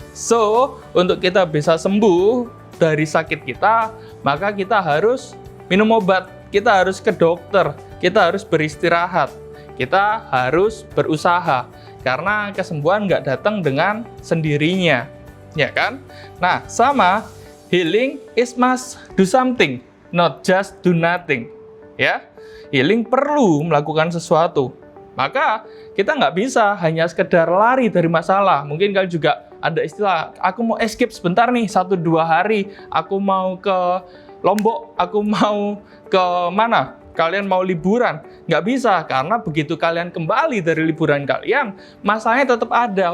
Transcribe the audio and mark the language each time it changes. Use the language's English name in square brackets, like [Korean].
[Indonesian] So, untuk kita bisa sembuh dari sakit kita, maka kita harus minum obat. Kita harus ke dokter, kita harus beristirahat, kita harus berusaha, karena kesembuhan nggak datang dengan sendirinya, ya kan? Nah, sama, [English] healing is must do something, not just do nothing, ya. [Indonesian] Healing perlu melakukan sesuatu, maka kita nggak bisa hanya sekedar lari dari masalah. Mungkin kalian juga ada istilah, aku mau escape sebentar nih, 1-2 hari, aku mau ke Lombok, aku mau ke mana? Kalian mau liburan? Nggak bisa, karena begitu kalian kembali dari liburan kalian, masalahnya tetap ada.